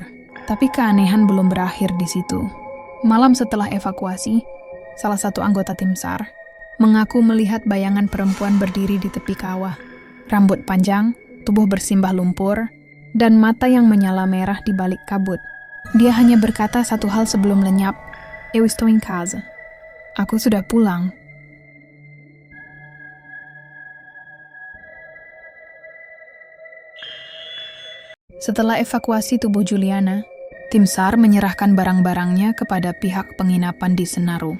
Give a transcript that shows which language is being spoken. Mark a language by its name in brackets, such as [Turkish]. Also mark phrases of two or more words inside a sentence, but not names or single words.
[Indonesian] Tapi keanehan belum berakhir di situ. Malam setelah evakuasi, salah satu anggota tim SAR mengaku melihat bayangan perempuan berdiri di tepi kawah. Rambut panjang, tubuh bersimbah lumpur, dan mata yang menyala merah di balik kabut. Dia hanya berkata satu hal sebelum lenyap, [Portuguese] "Eu estou em casa." [Indonesian] "Aku sudah pulang." Setelah evakuasi tubuh Juliana, tim SAR menyerahkan barang-barangnya kepada pihak penginapan di Senaru.